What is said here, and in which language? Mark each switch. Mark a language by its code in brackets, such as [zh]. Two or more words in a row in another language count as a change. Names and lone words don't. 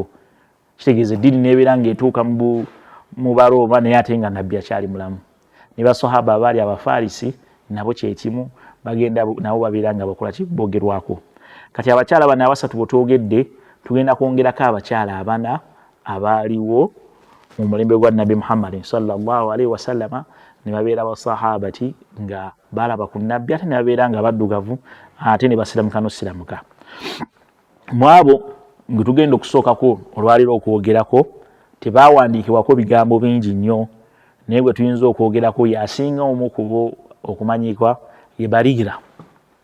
[lg] Kitegeeza eddiini n'ebeera ng'etuuka mu Baroma naye ate nga Nabbi akyali mulamu. Ne basahaba abaali Abafarisi nabo kyekimu, bagenda nabo babeera nga bakola ki boogerwako. Kati abakyala bano abasatu bwe twogedde tugenda kwongerako abakyala abana abaaliwo mu mulembe gwa Nabbi Muhammadin [ar] صلى الله عليه وسلم [lg] ne babeera basahabati nga balaba ku Nabbi ate ne babeera nga baddugavu ate ne basiramuka n'osiramuka. Mu abo gwe tugenda okusookako olwaliro okwogerako tebaawandiikibwako bigambo bingi nnyo, naye gwe tuyinza okwogerako yasinga omu ku bo okumanyikwa ye Bariira.